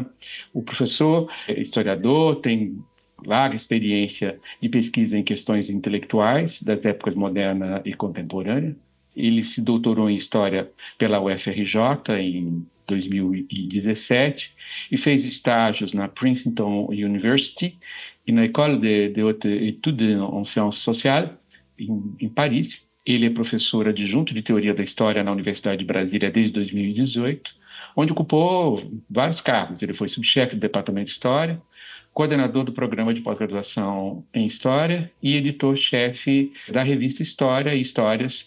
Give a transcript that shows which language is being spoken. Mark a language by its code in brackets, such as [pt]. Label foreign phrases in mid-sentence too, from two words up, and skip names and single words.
[pt] O professor é historiador, tem larga experiência de pesquisa em questões intelectuais das épocas moderna e contemporânea. Ele se doutorou em História pela UFRJ em 2017 e fez estágios na Princeton University e na École de Haute Étude en Sciences Sociales, em Paris. Ele é professor adjunto de Teoria da História na Universidade de Brasília desde 2018, onde ocupou vários cargos. Ele foi subchefe do Departamento de História, coordenador do Programa de Pós-Graduação em História e editor-chefe da revista História e Histórias.